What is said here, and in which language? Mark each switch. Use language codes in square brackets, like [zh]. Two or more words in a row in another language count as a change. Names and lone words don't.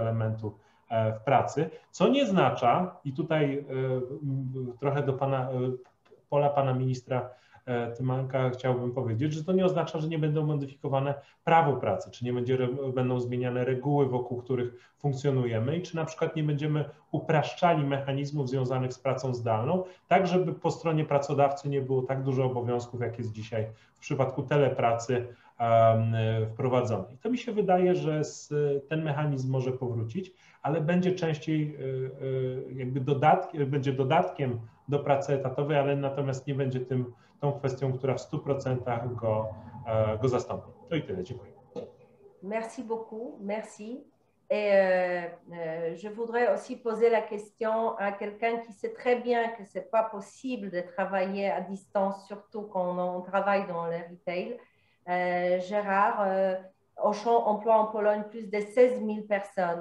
[pl] elementu w pracy, co nie oznacza, i tutaj trochę do pola pana ministra Tymanka chciałbym powiedzieć, że to nie oznacza, że nie będą modyfikowane prawo pracy, czy nie będą zmieniane reguły, wokół których funkcjonujemy i czy na przykład nie będziemy upraszczali mechanizmów związanych z pracą zdalną, tak żeby po stronie pracodawcy nie było tak dużo obowiązków, jak jest dzisiaj w przypadku telepracy wprowadzony. I to mi się wydaje, że ten mechanizm może powrócić, ale będzie częściej jakby będzie dodatkiem do pracy etatowej, ale natomiast nie będzie tą kwestią, która w 100% go zastąpi. To i tyle, dziękuję. [fr] Merci beaucoup, merci. Et je voudrais aussi poser la question à quelqu'un qui sait très bien que ce n'est pas possible de travailler à distance, surtout quand on travaille dans le retail. Gérard, Auchan emploie en Pologne plus de 16 000 personnes.